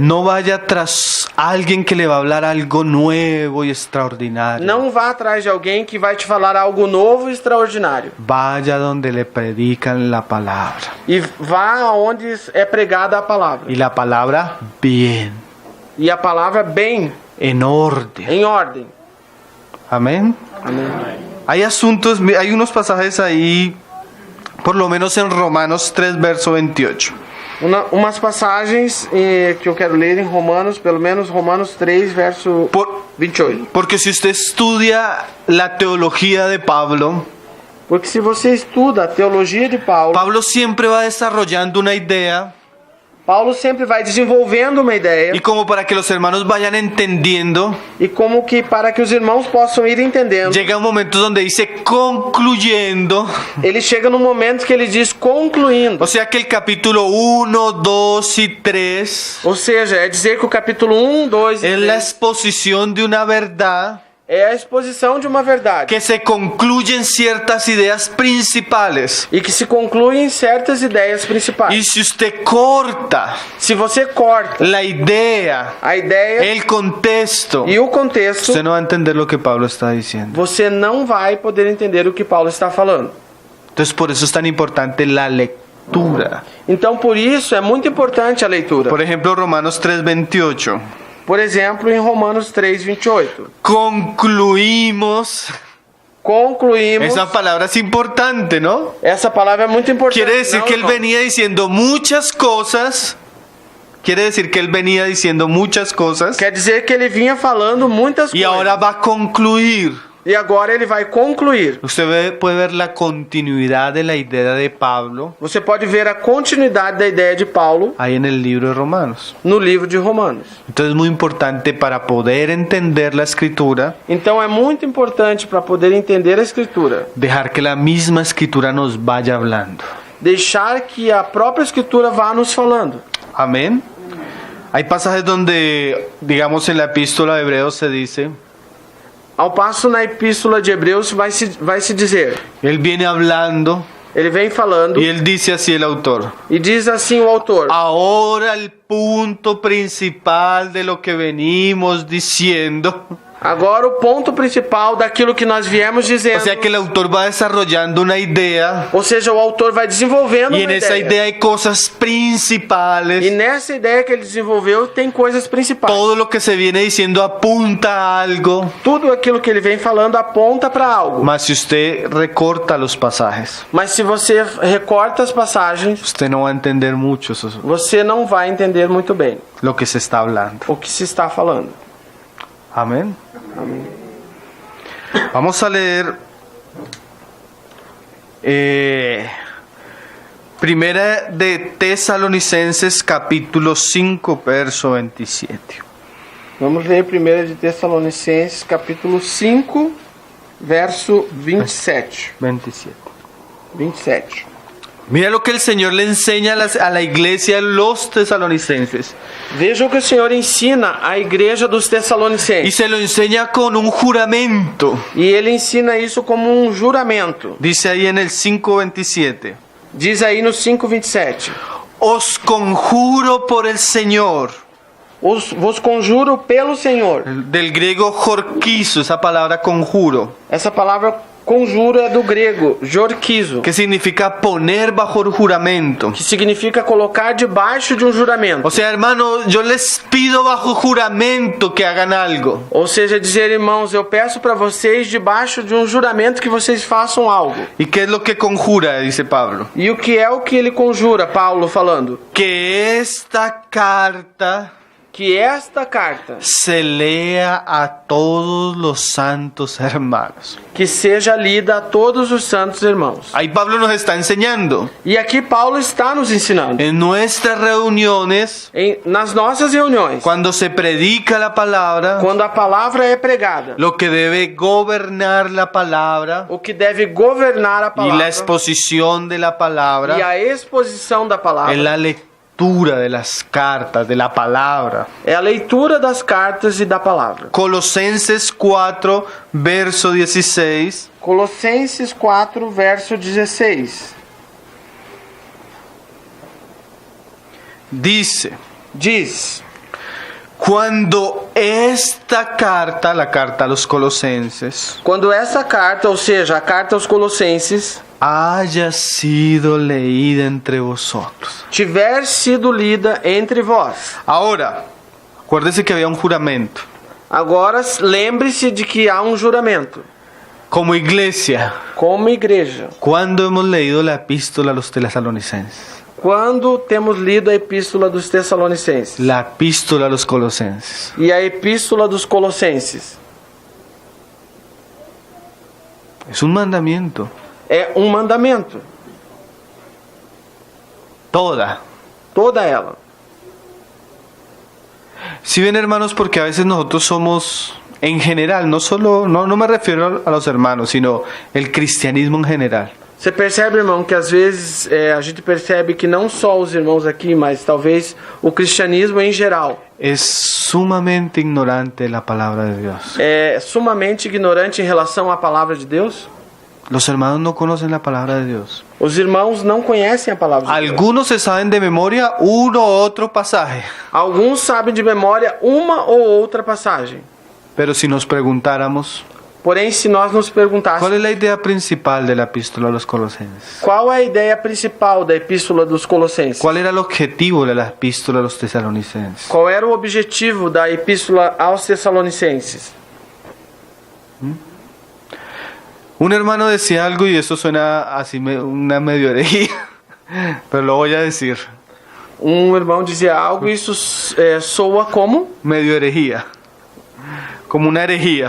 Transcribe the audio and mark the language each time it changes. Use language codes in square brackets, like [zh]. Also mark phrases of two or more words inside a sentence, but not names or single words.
[es] No vaya tras alguien que le va a hablar algo nuevo y extraordinario. [pt] Não vá atrás de alguém que vai te falar algo novo e extraordinário. [es] Vaya donde le predican la palabra. [pt] E vá aonde é pregada a palavra. [es] Y la palabra bien, [pt] E a palavra bem, [es] en orden. [pt] em ordem. [es] Amén. [pt] Amém. [es] Hay asuntos, hay unos pasajes ahí, por lo menos en Romanos 3, verso 28. [pt] Umas passagens que eu quero ler em Romanos, pelo menos Romanos 3, verso 28. [es] Porque si usted estudia la teología de Pablo, [pt] Porque se você estuda a teologia de Paulo, [es] Pablo siempre va desarrollando una idea [pt] Paulo sempre vai desenvolvendo uma ideia [es] y como para que los hermanos vayan entendiendo, [pt] e como que para que os irmãos possam ir entendendo. [es] llega un momento donde dice concluyendo, [pt] Ele chega no momento que ele diz concluindo. [es] o sea que el capítulo 1, 2 y 3 [pt] Ou seja, é dizer que o capítulo 1, 2 e [es] es la [pt] 3 [es] exposición de una verdad [pt] é a exposição de uma verdade [es] que se concluye en ciertas ideas principales. [pt] e que se conclui em certas ideias [es] Y [pt] principais. [es] si usted corta [pt] Se você corta [es] la idea, [pt] a ideia [es] el contexto, [pt] e o contexto, [es] usted no va a entender lo que Pablo está diciendo. [pt] você não vai poder entender o que Paulo está falando. [es] Entonces por eso es tan importante la lectura. [pt] Então, por isso, é muito importante a leitura. [es] Por ejemplo, Romanos 3:28. [pt] Por exemplo, em Romanos 3, 28. [es] Concluimos. [pt] Concluímos. [es] Esa palabra es importante, ¿no? [pt] Essa palavra é muito importante. [es] Quiere decir [pt] não, [es] que él [pt] irmão? [es] venía diciendo muchas cosas. Quiere decir que él venía diciendo muchas cosas. [pt] Quer dizer que ele vinha falando muitas [es] Y [pt] coisas. [es] ahora va a concluir. [pt] E agora ele vai concluir. [es] Puede ver la continuidad de la idea de Pablo [pt] Você pode ver a continuidade da ideia de Paulo [es] ahí en el libro de Romanos. [pt] no livro de Romanos. [es] Entonces es muy importante para poder entender la escritura, [pt] Então é muito importante para poder entender a Escritura, [es] dejar que la misma escritura nos vaya hablando. [pt] deixar que a própria Escritura vá nos falando. [es] Amén. Hay pasajes donde, digamos en la epístola de Hebreos se dice, [pt] Ao passo na Epístola de Hebreus vai se dizer, [es] él viene hablando [pt] ele vem falando [es] y él dice así el autor. [pt] e diz assim o autor: [es] Ahora el punto principal de lo que venimos diciendo. [pt] agora o ponto principal daquilo que nós viemos [es] O [pt] dizendo. [es] sea que el autor va desarrollando una idea [pt] Ou seja, o autor vai desenvolvendo [es] y en [pt] uma [es] esa idea hay cosas [pt] E principales. nessa ideia que ele desenvolveu tem coisas principais. [es] Todo lo que se viene diciendo apunta a algo. [pt] Tudo aquilo que ele vem falando aponta para algo. [es] Mas si usted recorta los pasajes, [pt] Mas se você recorta as passagens, [es] usted no va a entender mucho [pt] você não vai entender muito bem [es] lo que se está hablando. [pt] o que se está falando. [es] Amén. Vamos a leer Primera de Tesalonicenses capítulo 5 verso 27. [pt] Vamos ler 1 de Tessalonicenses, capítulo 5, verso 27. 27. [es] Mira lo que el Señor le enseña a la iglesia de los tesalonicenses. [pt] Veja o que o Senhor ensina à igreja dos [es] Y [pt] Tessalonicenses. [es] se lo enseña con un juramento. [pt] E ele ensina isso como um juramento. [es] Dice ahí en el 5:27. [pt] Diz aí no 5:27. [es] Os conjuro por el Señor. [pt] Vos conjuro pelo Senhor. [es] Del griego jorquizo, esa palabra conjuro, [pt] Essa palavra conjuro é do grego, jorquizo, [es] que significa poner bajo juramento. [pt] que significa colocar debaixo de um juramento. [es] O sea, hermano, yo les pido bajo juramento que hagan algo. [pt] Ou seja, dizer, irmãos, eu peço para vocês debaixo de um juramento que vocês façam algo. [es] ¿Y qué es lo que conjura? Dice Pablo. [pt] E o que é o que ele conjura, Paulo falando? [es] Que esta carta [pt] Que esta carta [es] se lea a todos los santos hermanos. [pt] que seja lida a todos os santos irmãos. [es] Ahí Pablo nos está enseñando. [pt] E aqui Paulo está nos ensinando. [es] En nuestras reuniones, [pt] Nas nossas reuniões, [es] cuando se predica la palabra, [pt] quando a palavra é pregada, [es] lo que debe gobernar la palabra [pt] o que deve governar a [es] y [pt] palavra [es] la exposición de la [pt] e [es] palabra [pt] a exposição da palavra [es] es la lectura lectura de las cartas, de la palabra. [pt] É a leitura das cartas e da palavra. [es] Colosenses 4, verso 16. [pt] Colossenses 4, verso 16. Diz: [es] cuando esta carta, la carta a los colosenses, [pt] quando essa carta, ou seja, a carta aos Colossenses, [es] haya sido leída entre vosotros. [pt] tiver sido lida entre vós. [es] Ahora, acuérdese que había un juramento. [pt] Agora, lembre-se de que há um juramento. [es] Como iglesia, [pt] Como igreja, [es] ¿cuándo hemos leído la epístola a los tesalonicenses? [pt] quando temos lido a epístola dos Tessalonicenses [es] La epístola a los colosenses. [pt] e a epístola dos Colossenses, [es] Es un mandamiento. [pt] é um mandamento, [es] Toda. [pt] toda ela. [es] Si ven, hermanos, porque a veces nosotros somos, en general, no me refiero a los hermanos, sino el cristianismo en general. [pt] Você percebe, irmão, que às vezes a gente percebe que não só os irmãos aqui, mas talvez o cristianismo em geral [es] Es sumamente ignorante de la palabra de Dios. [pt] é sumamente ignorante em relação à palavra de Deus. [es] Los hermanos no conocen la palabra de Dios. [pt] Os irmãos não conhecem a palavra de Deus. [es] Algunos se saben de memoria uno u otro pasaje, [pt] Alguns sabem de memória uma ou outra passagem. [es] pero si nos preguntáramos, [pt] Porém, se nós nos [es] ¿cuál [pt] perguntássemos [es] es la idea principal de la epístola a los colosenses? [pt] qual é a ideia principal da epístola dos Colossenses, [es] ¿Cuál era el objetivo de la epístola a los tesalonicenses? [pt] qual era o objetivo da epístola aos Tessalonicenses? [es] Un hermano decía algo y eso suena así una medio herejía, pero lo voy a decir. [pt] Um irmão dizia algo e isso soa como? [es] Medio herejía. Como una herejía.